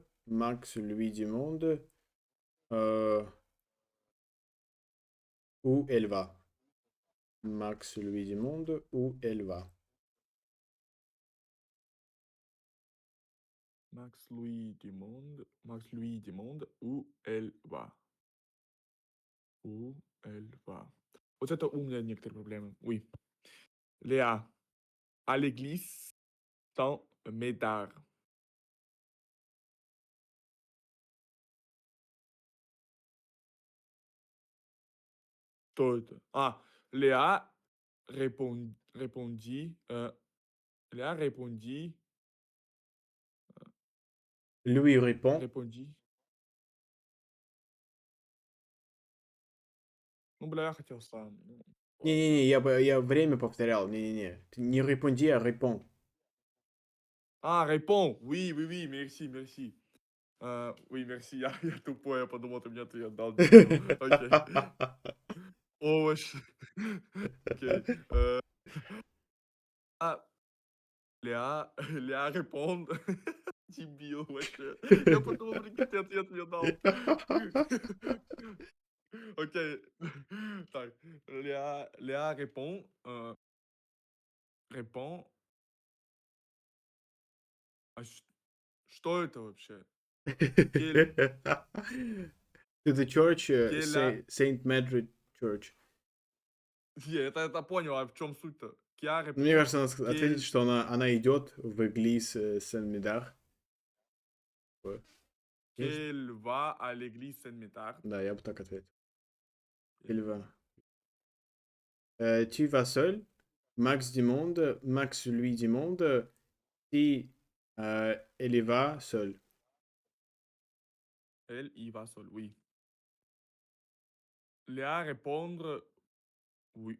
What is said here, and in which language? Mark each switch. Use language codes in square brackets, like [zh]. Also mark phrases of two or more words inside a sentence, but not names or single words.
[fr] Max lui demande euh, où elle va. Max lui demande où elle va. Max lui demande où elle va. Où elle va. [ru] Вот это у меня некоторые проблемы. [fr] Oui. Léa, à l'église, sans médard. [ru] Что это? [fr] Léa répondit, Léa Lui répond. répondit. [ru] Ну, бля, я хотел сам. Ну, ладно. Не-не-не, я время повторял. Не-не-не. Ты не репонди, а репон. [fr] Réponds. Oui, oui, oui, merci, merci. Oui, merci. [ru] Я тупой, я подумал, ты мне ответ дал, дебил. Окей. Овощи. Окей. А, [fr] Léa répond. [ru] Дебил вообще. Я подумал, прикинь, ты ответ мне дал. Окей. Так, [fr] Léa répond. [ru] А что это вообще? [fr] Кель, [en] To the church, [fr] Келя. [en] Saint Madrid Church. [ru] Не, это понял, а в чем суть-то? [fr] qui a [ru] Мне [fr] répondu [ru] кажется, надо ответить, [fr] qu'elle [ru] что она идет в église Saint-Médard. Вот. Есть? qu'elle va à l'église Saint-Métard. Да, я бы так ответил. [fr] Elle Il va. va. Tu vas seul? Max demande. Max lui demande si elle y va seule. Elle y va seule, oui. Léa répondre oui.